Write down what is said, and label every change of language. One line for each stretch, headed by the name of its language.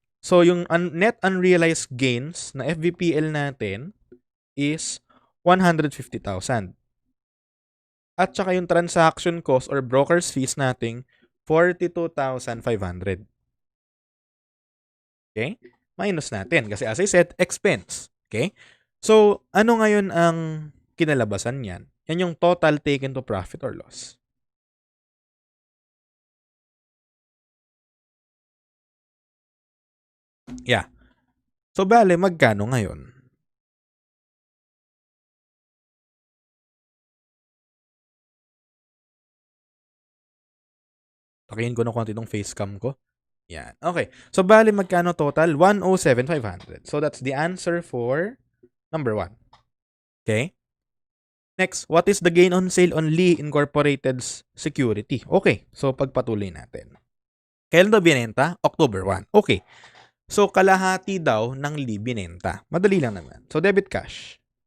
Filipino: So, yung net unrealized gains na FVPL natin is 150,000. At saka yung transaction cost or broker's fees nating 42,500. Okay? Minus natin kasi
English: as I said,
Filipino: expense.
English: Okay?
Filipino: So, ano ngayon ang kinalabasan niyan? Yan yung total taken to profit or loss. Yeah. So, bale, magkano ngayon? Takihin ko na konti itong facecam ko. Yan. Okay. So, bale, magkano total? 107,500.
English: So, that's the answer for number 1. Okay? Next, what is the gain on sale on Lee Incorporated's security?
Filipino: Okay. So, pagpatuloy natin. Kailan daw binenta? October 1. Okay. So, kalahati daw ng Lee binenta. Madali lang naman. So, debit cash.